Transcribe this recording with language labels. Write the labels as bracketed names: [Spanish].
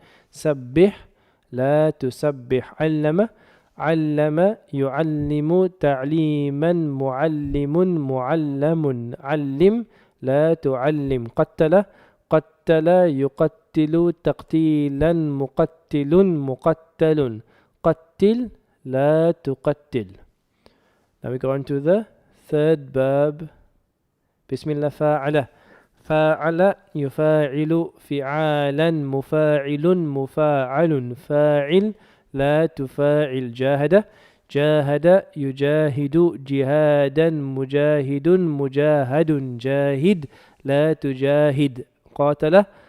[Arabic] سبح لا تسبح علم علم يعلم تعليما معلم معلم علم لا تعلم قتل قتل يقتل تقتيلا مقتل مقتل قتل لا تقتل. [English] Now we go on to the third verb. [Arabic] Bismillah, فاعل فاعل يفاعل فعالا مفاعل مفاعل فاعل لا تفاعل جاهد جاهد يجاهد جهادا مجاهد مجاهد جاهد لا تجاهد قاتل